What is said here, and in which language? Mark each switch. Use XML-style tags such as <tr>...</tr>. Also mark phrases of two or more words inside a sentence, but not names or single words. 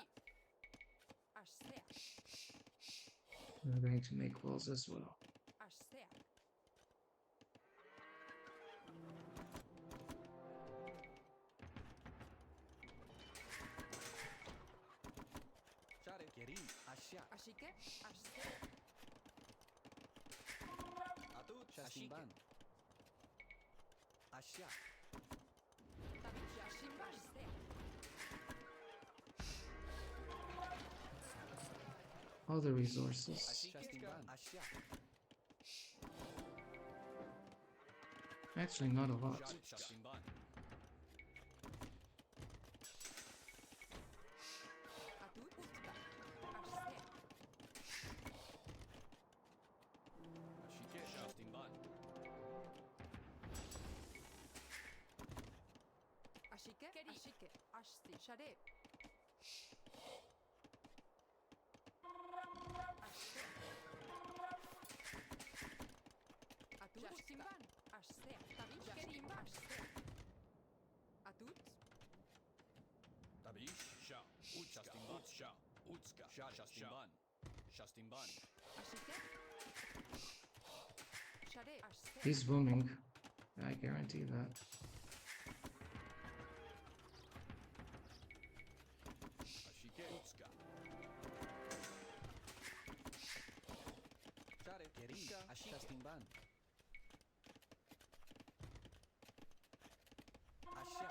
<en>Ashsea. We're going to make walls as well. Ashsea. Share. Keri. Ashak. Ashike. Ashsea. Atut. Shastimban. Ashak. Tabish. Jastimban. Ashsea. All the resources. Shastimban. Ashak. Actually, not a lot. Shade. Shastimban. Atut. Utka. Ashsea. Ashike. Shastimban. Ashike. Ashike. Ashti. Shade. Ashsea. Atut. Jastimban. Ashsea. Tabish. Jastimban. Ashsea. Atut. Tabish. Sha. Shastimban. Utska. Shastimban. Shastimban. Ashike. Shade. Ashsea. He's booming. I guarantee that. Ashike. Utska. Share. Keri. Ashik. Shastimban. Ashak.</en>